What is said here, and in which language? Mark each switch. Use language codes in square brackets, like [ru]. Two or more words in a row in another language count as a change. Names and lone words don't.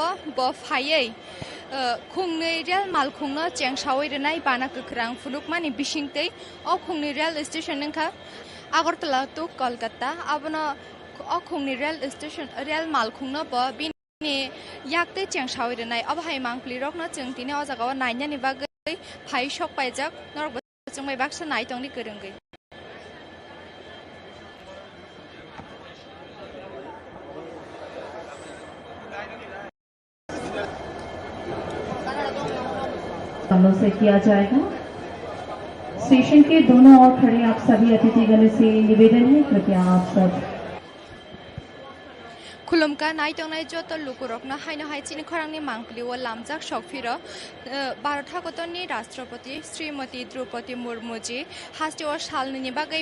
[trp] ब फायै खुंनै रेल मालखुंनो चेंसावै रनाय बाना गोख्रां फुलुकमानि बिसिंतै अ खुंनै रेल स्टेशन नोंखा आगरतला टु कलकाता आबनो अखुंनि रेल मालखुंनो ब बिनि याक्ते चेंसावै रनाय अबहाय मांगप्लि रकनो जों दिनै अजागाव नायनानै बागै फायसक बायजाक नरक जों बायबाक्स नायतंनि गोरोंगै [hi] से किया जाएगा। स्टेशन के दोनों ओर खड़े आप सभी अतिथिगण से निवेदन है, कृपया आप सब [trp] खुलुमका नायतंनाय जत लुकुरकना हायनो हायचिनि खरांनि मांगप्लिव लामजाक शक्फिरो भारत हादरनि राष्ट्रपति श्रीमती द्रौपदी मुर्मुजी हास्टिव सालनि बागै